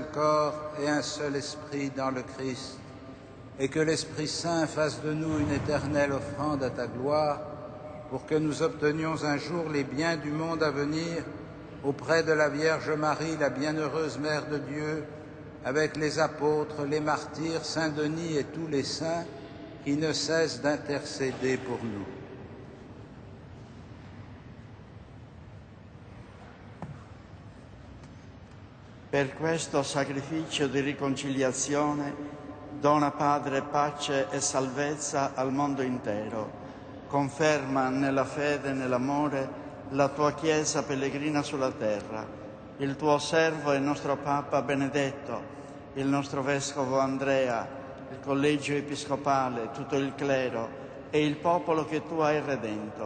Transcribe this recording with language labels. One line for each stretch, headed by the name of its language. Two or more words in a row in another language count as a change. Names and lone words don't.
French: corps et un seul esprit dans le Christ, et que l'Esprit Saint fasse de nous une éternelle offrande à ta gloire, pour que nous obtenions un jour les biens du monde à venir, auprès de la Vierge Marie, la bienheureuse Mère de Dieu, avec les apôtres, les martyrs, Saint Denis et tous les saints, qui ne cessent d'intercéder pour nous.
Italian: Per questo sacrificio di riconciliazione dona, Padre, pace e salvezza al mondo intero. Conferma nella fede e nell'amore la tua Chiesa pellegrina sulla terra, il tuo servo e il nostro Papa Benedetto, il nostro Vescovo Andrea, il Collegio Episcopale, tutto il clero e il popolo che tu hai redento.